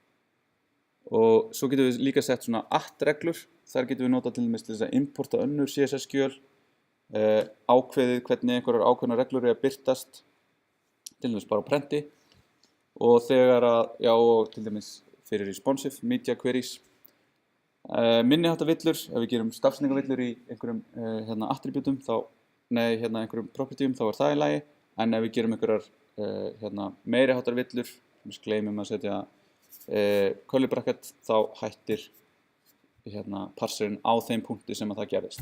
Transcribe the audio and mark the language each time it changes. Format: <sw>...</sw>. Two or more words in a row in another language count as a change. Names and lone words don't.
<is>Og svo getum við líka sett svona reglur, þar getum við notað til dæmis til þess að importa önnur CSS-skjöl, ákveðið hvernig einhverjar ákveðnar reglur að birtast, til dæmis bara á prenti og þegar og til dæmis fyrir</is> <en>responsive media queries.</en> <is>Minniháttar villur, ef við gerum stafsetningarvillur í einhverjum attribútum, einhverjum propertyum, þá það í lagi, en ef við gerum einhverjar meiri háttar villur, sem við gleymum að setja</is> <en>curly bracket,</en> <is>þá hættir parserinn á þeim punkti sem að það gerist.</is>